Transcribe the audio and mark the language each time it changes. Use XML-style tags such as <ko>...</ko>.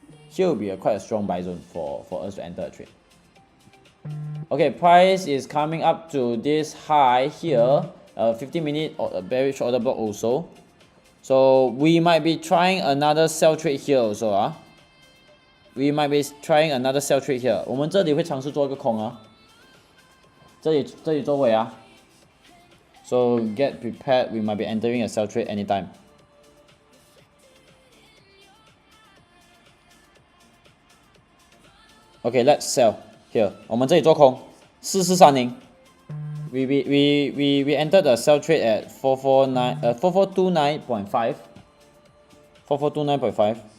<en>Here will be quite a strong buy zone for us to enter a trade. Okay, price is coming up to this high here, 15-minute bearish order block also. So we might be trying another sell trade here also. We might be trying another sell trade here.</en> <zh>我们这里会尝试做一个空啊，这里周围啊。</zh> <en>So get prepared. We might be entering a sell trade anytime. Okay, let's sell here.</en> <zh>我们这里做空4430.</zh> <en>We entered a sell trade at 4429.5. 4429.5.</en>